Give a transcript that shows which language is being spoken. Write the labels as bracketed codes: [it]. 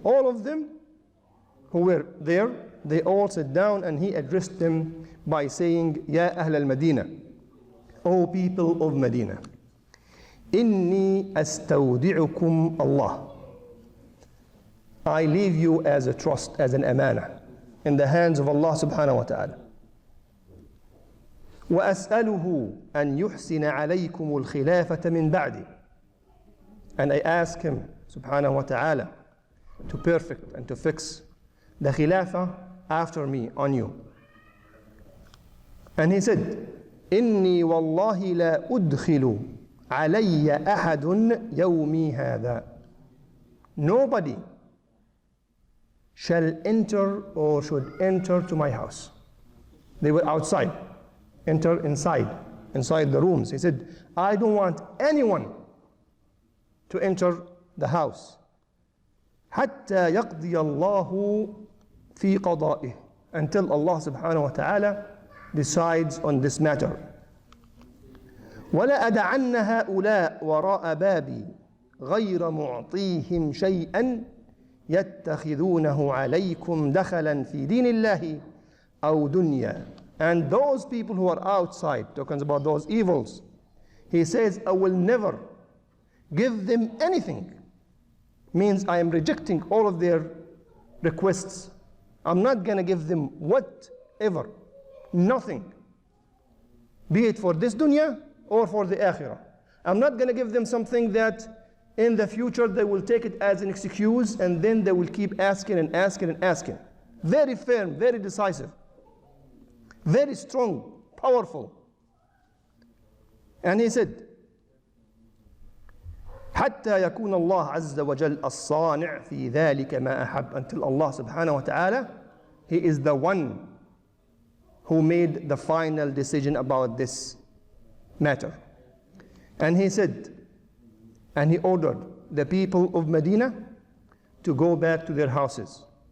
[en] All of them who were there, they all sat down, and he addressed them by saying, [ar] Ya Ahl al-Madina, [en] O people of Medina, [ar] إني أستودعكم الله. [en] I leave you as a trust, as an amana, in the hands of Allah subhanahu wa ta'ala. [ar] وأسأله أن يحسن عليكم الخلافة من بعدي. [en] And I ask him subhanahu wa ta'ala to perfect and to fix the khilafah after me on you. And he said, [ar] إني والله لا أدخل علي أحد يومي هذا. [en] Nobody shall enter or should enter to my house. They were outside. Enter inside the rooms. He said, I don't want anyone to enter the house. [ar] حتى يقضي الله في قضائه. [en] Until Allah subhanahu wa ta'ala decides on this matter. [ar] ولا أدعن هؤلاء وراء بابي غير معطيهم شيئا يتخذونه عليكم دخلا في دين الله أو دنيا. [en] And those people who are outside, talking about those evils, he says, I will never give them anything. Means I am rejecting all of their requests. I'm not going to give them whatever, nothing. Be it for this dunya or for the akhirah. I'm not going to give them something that in the future they will take it as an excuse and then they will keep asking and asking and asking. Very firm, very decisive. Very strong, powerful. And he said, [ar] حتى يكون الله عز وجل الصانع في ذلك ما أحب. [en] Until Allah subhanahu wa ta'ala, He is the one who made the final decision about this matter. And he said, and he ordered the people of Medina to go back to their houses.